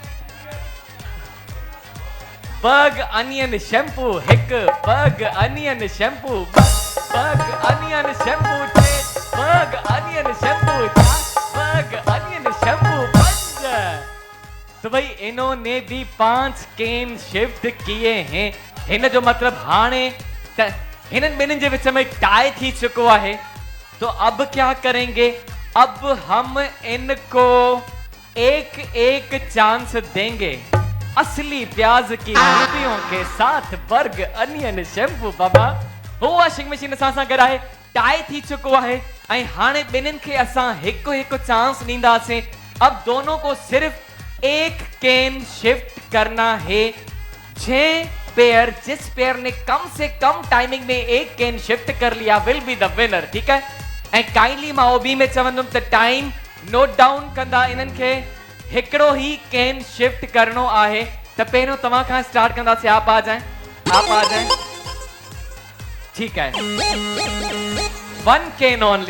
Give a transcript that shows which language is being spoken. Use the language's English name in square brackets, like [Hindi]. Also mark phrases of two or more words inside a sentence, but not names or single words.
[Sindhi] बग अनियन शैम्पू हिकु बग अनियन शैम्पू बग अनियन शैम्पू टे बग अनियन शैम्पू बग अनियन शैम्पू 5 [Hindi] तो भाई इन्होंने भी [Sindhi] 5 [Hindi] केन शिफ्ट किए हैं [Sindhi] हिन जो मतलब हाणे हिनन ॿिन्हिनि जे विच में टाई थी [Hindi] चुको है तो अब क्या करेंगे अब हम इनको एक एक चांस देंगे असली प्याज की खूबियों के साथ बर्ग अनियन शैम्पू बाबा [Sindhi] वो वॉशिंग मशीन सां गॾु आहे टाई थी चुको है ऐं हाणे ॿिन्हिनि खे असां हिकु हिकु चांस ॾींदासीं [Hindi] अब दोनों को सिर्फ एक केन शिफ्ट करना है। जिस पेयर ने कम से कम टाइमिंग में एक केन शिफ्ट कर लिया [English] will be the winner. [Hindi] ठीक है, [Sindhi] ऐं काइंडली मां ओबी में चवंदुमि त टाइम [English] note down [Sindhi] कंदा, इन्हनि खे हिकिड़ो ही केन शिफ्ट करणो आहे। त पहिरियों तव्हां खां स्टार्ट कंदासीं। [Hindi] आप आ जाएं। ठीक है, 1 [English] can only.